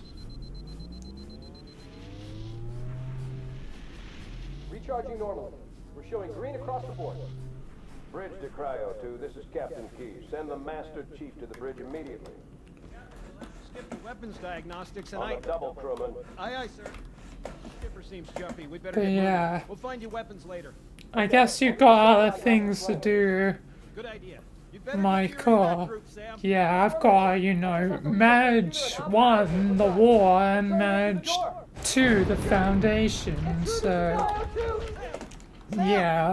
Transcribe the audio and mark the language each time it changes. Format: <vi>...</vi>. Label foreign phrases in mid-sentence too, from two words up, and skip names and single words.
<en>Recharging normally. We're showing green across the board. Bridge to Cryo 2, this is Captain Key. Send the Master Chief to the bridge immediately. Skip the weapons diagnostics and On the double, crewman. Aye, aye, sir. Skipper seems jumpy. We'd better But get moving. yeah. We'll find you weapons later. I guess you've got other things to do, Good idea. You'd better get to your Michael. evac group, Sam. Yeah, I've got to, you know, manage one, the war, and manage two, the Foundation, so yeah.</en>